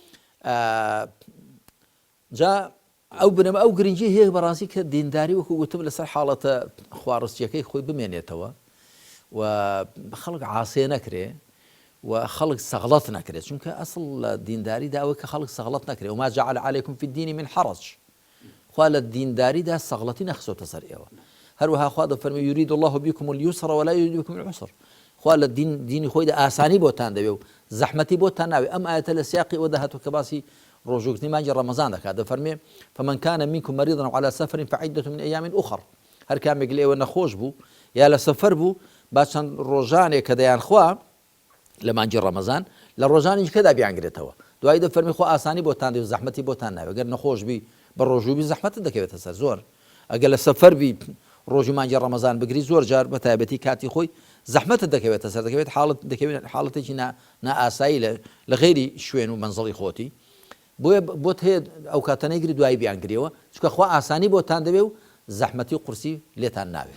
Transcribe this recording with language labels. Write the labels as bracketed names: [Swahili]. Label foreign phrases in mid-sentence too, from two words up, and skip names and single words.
[Central Kurdish] جا ئەو بنەمە ئەو گرنگی هەیە بەڕاستی کە دینداری وەکو گوتم لەسەر حاڵەتە خواڕستیەکەی خۆی بمێنێتەوە و خەڵک عاسێ نەکرێ و خەڵک سەغڵەت نەکرێت چونکە ئەسڵ لە دینداریدا ئەوە کە خەڵک سەغڵەت نەکرێت [Arabic] وما جعل عليكم في الدين من حرج [Central Kurdish] خوا لە دینداریدا سەغڵەتی نەخسۆتە سەر ئێوە هەروەها خوا دەفەرمێ [Arabic] يريد الله بكم اليسر ولا يريد بكم العسر [Central Kurdish] خوا لە دینی خۆیدا ئاسانی بۆتان دەوێ و زەحمەتی بۆتان ناوێ ئەم ئاەتە لە سیاقی ئەوەدا هاتووە کە باسی ڕۆژوگرتنی مانگی ڕەمەزان دەکات دەفەرمێ [Arabic] فمن كان منكم مريضا على سفر فعدة من أيام أخر [Central Kurdish] هەر کامێک لێوە نەخۆش بوو یا لە سەفەر بوو با چەند ڕۆژانێک کە دەیان خوا لە مانگی ڕەمەزان لە ڕۆژانی کەدا بیانگرێتەوە دوای دەفەرمێ خوا ئاسانی بۆتان دێ و زەحمەتی بۆتان ناوێ گەر نەخۆش بی بە ڕۆژوبی زەحمەتت دەکەوێتە سەر زۆر ئەگەر لە سەفەر بی ڕۆژی مانگی ڕەمەزان بگری زۆر جار بە تایبەتی کاتی خۆی زەحمەتت دەکەوێتە سەر دەکەوێت حاڵەتێکی نائاسایی لە غێری شوێن و مەنزڵی خۆتی بۆیە بۆت هەیە ئەو کاتە نەیگری دوای بیانگرێەوە چونکە خوا ئاسانی بۆتان دەوێ و زەحمەتی و قورسی لێتان ناوێ